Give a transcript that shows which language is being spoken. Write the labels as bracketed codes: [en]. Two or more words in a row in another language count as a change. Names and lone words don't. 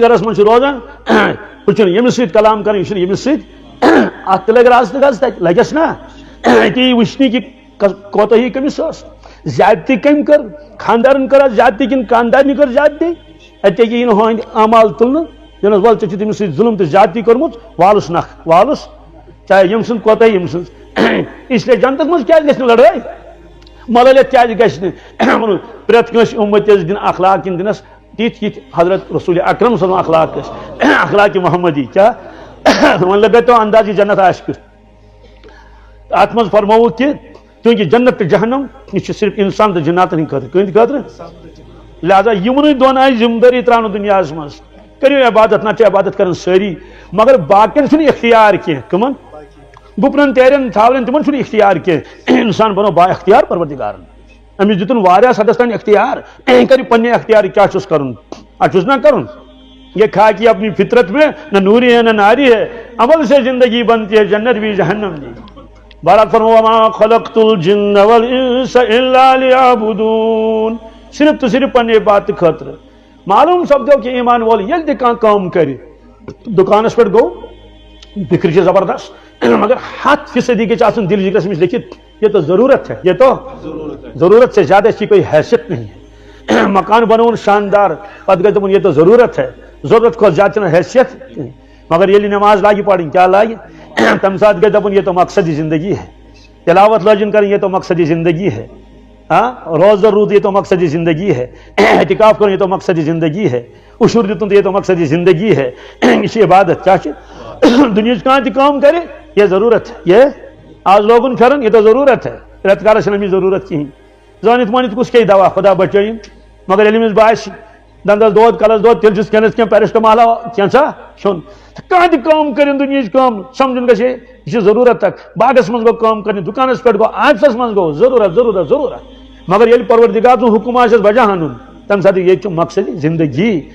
[ks] گرس منٛز چھُ روزان ہُہ چھُنہٕ ییٚمِس سۭتۍ کلام کرٕنۍ یہِ چھُنہٕ ییٚمِس سۭتۍ اتھ تہِ لگہِ رز تہٕ گز تتہِ لگٮ۪س نا أتی یی وٕچھنہِ کہِ کوتاہی کٔمِس ٲس زیادتی کٔمۍ کٔر خاندارن کٔر زیادتی کِنہٕ خاندارنہِ کٔر زیادتی اَتہِ ہیٚکہِ یِن ہٕنٛدۍ اعمال تُلنہٕ دِنس وَل ژےٚ چھُ تٔمِس سۭتۍ ظُلم تہٕ زیادتی کوٚرمُت والُس نکھ والُس چاہے ییٚمہِ سٕنٛز کوتاہی ییٚمہِ سٕنٛز [ur] اس لیے [ks] جنتس مز کیا گژھِ نہٕ لڑٲے ملالت کیا گژھِ نہٕ پرٛٮ۪تھ کٲنٛسہِ اُمتِس دِن اخلاق کِنۍ دِنس تِتھۍ یِتھۍ حضرت رسول اکرم [ar] صلی اللہ [ks] اخلاق ٲسۍ اخلاق محمدی کیا وۄنۍ لگٲے تو انداز یہ جنت آسہِ کیُتھ اتھ منٛز فرمووُکھ کہ چونکہ جنت تہٕ جہنم یہ چھُ صرف انسان تہٕ جناتن ہٕنٛدِ خٲطرٕ کٕہٕنٛدِ خٲطرٕ لہذا یِمنٕے دۄن آیہِ ذمہٕ دٲری ترٛاونہٕ دُنیاہس منٛز کٔرِو عبادت نتہٕ چھِ عبادت کران سٲری مگر باقین چھُنہٕ اختیار کینٛہہ کٕمن گُپنن تیرین ژھاوٕلین تِمن چھُنہٕ اختیار کینٛہہ انسان بنو با اختیار پروردگارن أمِس دِتُن واریاہس حدس تام اختیار کرِ پننہِ اختیار کیا چھُس کرُن اتھ چھُس نہ کرُن [ur] یہ خاکی اپنی فطرت میں نہ نوری ہے نہ ناری ہے عمل سے زندگی بنتی ہے جنت بھی جہنم بھی [ks] بہرحال فرمو [ar] وما خلقت الجن والانس الا لیعبدون [ks] صرف تو صرف پننہِ عبادت خٲطرٕ معلوم سپدو کہ ایمان وول ییٚلہِ تہِ کانٛہہ کٲم کرِ دُکانس پٮ۪ٹھ گوٚو بِکری چھِ زبردست مگر 100% گژھِ آسُن دل جگرس منٛز لیکھِتھ [ur] یہ تو ضرورت ہے یہ تو ضرورت سے زیادہ اس کی کوئی حیثیت نہیں ہے [ks] مکان بناؤن شاندار پتہ گژھِ دپُن [ur] یہ تو ضرورت ہے [ks] ضرورت کھۄتہٕ زیادٕ چھنہٕ حیثیت مگر ییٚلہِ نماز لاگہِ پرٕنۍ کیا لاگہِ تمہِ ساتہٕ گژھِ دپُن [ur] یہ تو مقصدی زندگی ہے [ks] تلاوت لٲجِن کرٕنۍ [ur] یہ تو مقصدی زندگی ہے [ks] روزدر روٗد [ur] یہ تو مقصدی زندگی ہے [ks] اعتکاف کرُن [ur] یہ تو مقصدی زندگی ہے [ks] عشور دِتُن تہٕ [ur] یہ تو مقصدی زندگی ہے [ks] یہ چھِ عبادت کیا چھِ دُنیاہٕچ کانٛہہ تہِ کٲم کرِ [ur] یہ ضرورت ہے [ks] یہ آج لوگن پھرن [ur] یہ تو ضرورت ہے [ks] رٮ۪تہٕ کالس چھنہٕ أمِس ضرورت کِہیٖنۍ زٲنِتھ مٲنِتھ کُس کھیٚیہِ دوا خدا بچٲیِن مگر ییٚلہِ أمِس باسہِ دندس دود کلس دود تیٚلہِ چھُس کھٮ۪نس کینٛہہ پیرسٹمالا کینٛژھا کھیوٚن کانٛہہ تہِ کٲم کٔرِنۍ دُنیہٕچ کٲم سمجھُن گژھِ یہِ چھِ ضروٗرت اکھ باغس منٛز گوٚو کٲم کرنہِ دُکانس پٮ۪ٹھ گوٚو آفسس منٛز گوٚو ضروٗرت ضروٗرت ضروٗرت مگر ییٚلہِ پروردگار سُنٛد حُکم آسٮ۪س بجا اَنُن تمہِ ساتہٕ ییٚتہِ چھُ مقصدی زندگی